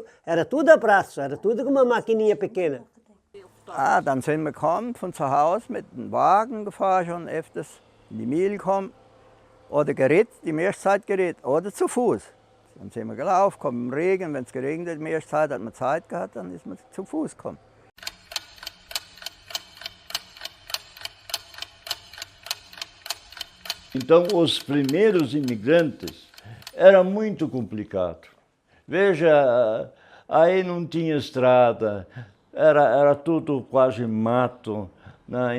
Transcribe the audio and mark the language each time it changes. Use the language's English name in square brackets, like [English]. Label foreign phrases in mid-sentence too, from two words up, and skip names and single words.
[Portuguese] Era tudo a braço, era tudo com uma maquininha pequena. [German] Dann sind wir gekommen von zu Hause mit dem Wagen gefahren, schon öfters in die Mühle gekommen. Oder geritten, die meiste Zeit geritten, oder zu Fuß. Dann sind wir gelaufen, kommen im Regen, wenn es geregnet hat, die meiste Zeit hat man Zeit gehabt, dann ist man zu Fuß gekommen. [Portuguese] Então, os primeiros imigrantes era muito complicado. Veja, aí não tinha estrada, era tudo quase mato, né?